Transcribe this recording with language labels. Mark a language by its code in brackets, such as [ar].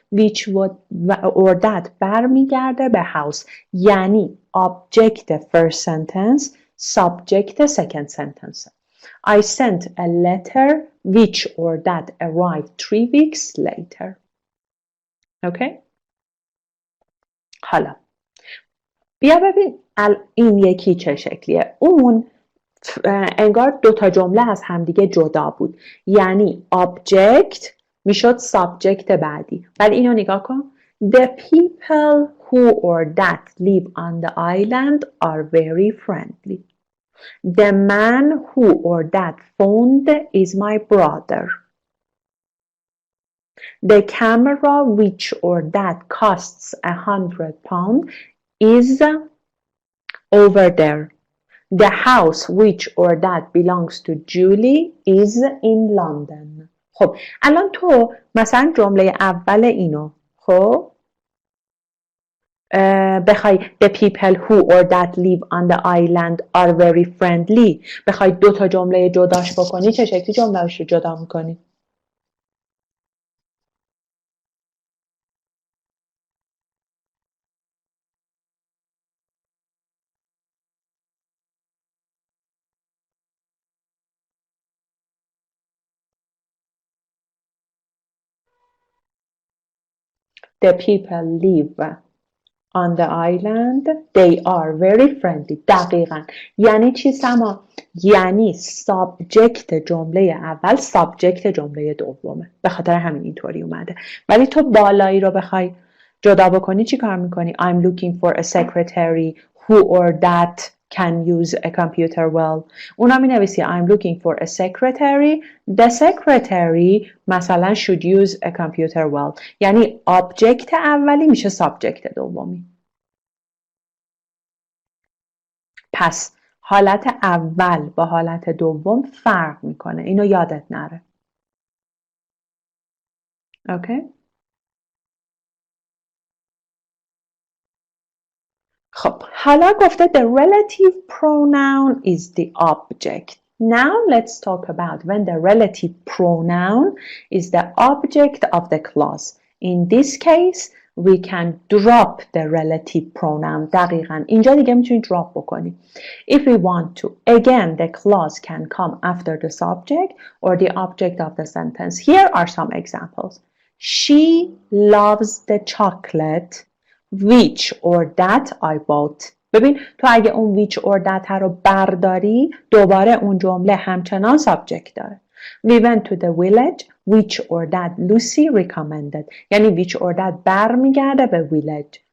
[en] Which or that [fa] برمیگرده به [en] house. [fa] یعنی [en] object first sentence, subject second sentence. I sent a letter which or that arrived 3 weeks later. Okay? [fa] حالا بیا ببین این یکی چه شکلیه. اون انگار 2 تا جمله از همدیگه جدا بود. یعنی object میشد subject بعدی. ولی اینو نگاه کن. [en] The people who or that live on the island are very friendly. The man who or that phoned is my brother. The camera which or that costs £100 is over there. The house which or that belongs to Julie is in London. [fa] خب الان تو مثلا جمله اول اینو خب بخوای [en] the people who or that live on the island are very friendly [fa] بخوای 2 تا جمله جداش بکنی چه شکلی جمله‌اش رو جدا میکنی؟ [en] The people live on the island. They are very friendly. [fa] دقیقاً. یعنی چی سما؟ یعنی سابجکت جمله اول سابجکت جمله دومه. به خاطر همین اینطوری اومده. ولی تو بالایی رو بخوای جدا بکنی چی کار میکنی؟ [en] I'm looking for a secretary who or that can use a computer well. [fa] اونا می نویسی [en] I'm looking for a secretary. The secretary [fa] مثلا [en] should use a computer well. [fa] یعنی object اولی میشه subject دومی. پس حالت اول با حالت دوم فرق میکنه. اینو یادت نره. اوکی؟ خب حالا گفته [en] the relative pronoun is the object. Now let's talk about when the relative pronoun is the object of the clause. In this case we can drop the relative pronoun. [fa] دقیقاً اینجا دیگه میتونی drop بکنی. [en] If we want to, again the clause can come after the subject or the object of the sentence. Here are some examples. She loves the chocolate which or that I bought. [fa] ببین تو اگه اون [en] which or that [fa] رو برداری دوباره اون جمله همچنان subject داره. [en] We went to the village which or that Lucy recommended. [fa] یعنی [en] which or that [fa] برمیگرده به village.